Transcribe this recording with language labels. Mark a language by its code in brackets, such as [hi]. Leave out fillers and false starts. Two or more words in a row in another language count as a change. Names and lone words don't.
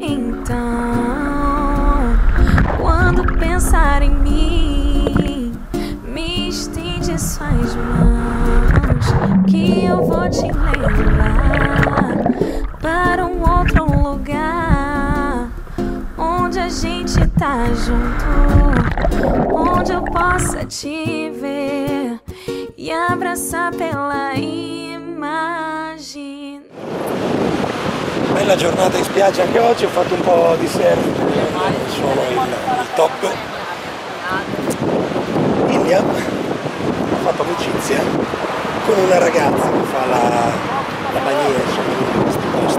[pt] Então, quando pensar em mim, me estende suas mãos, que eu vou te levar para um outro lugar, onde a gente tá junto, onde eu possa te ver e abraçar pela immagine. [it] Bella giornata in spiaggia anche oggi, ho fatto un po' di surf, sono il top. William ha fatto amicizia con una ragazza che fa la bagniera in questi posti.